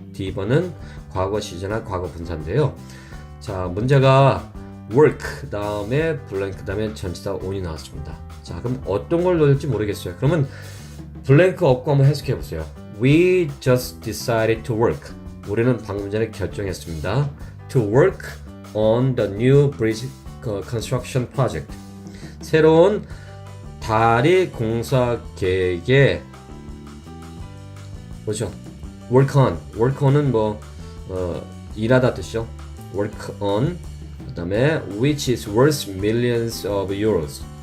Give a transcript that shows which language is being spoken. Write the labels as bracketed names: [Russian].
[Korean] D번은 과거 시제나 과거 분사인데요. 자, 문제가 work 다음에 블랭크 다음에 전치사 on이 나왔습니다. 자, 그럼 어떤 걸 넣을지 모르겠어요. 그러면 블랭크 없고 한번 해석해 보세요. [English] We just decided to work. [Korean] 우리는 방금 전에 결정했습니다. [English] To work on the new bridge construction project. [Korean] 새로운 다리 공사 계획에 뭐죠? [English] Work on. [Korean] Work on은 일하다 뜻이죠. [English] Work on. [Korean] 그다음에 [English] which is worth millions of euros.